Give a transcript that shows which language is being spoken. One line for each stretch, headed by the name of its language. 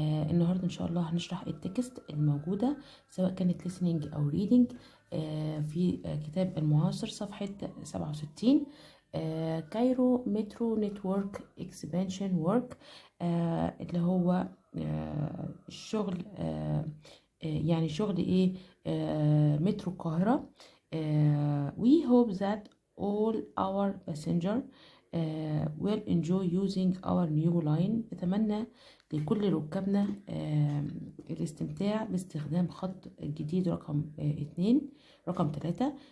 Arabic: النهاردة إن شاء الله هنشرح التكست الموجودة سواء كانت listening أو reading في كتاب المعاصر صفحة 67.
English: Cairo metro network expansion work,
Arabic: اللي هو الشغل، يعني شغل ايه؟ مترو القاهرة.
English: we hope that all our passenger will enjoy using our new line.
Arabic: نتمنى لكل ركابنا الاستمتاع باستخدام خط جديد رقم 3.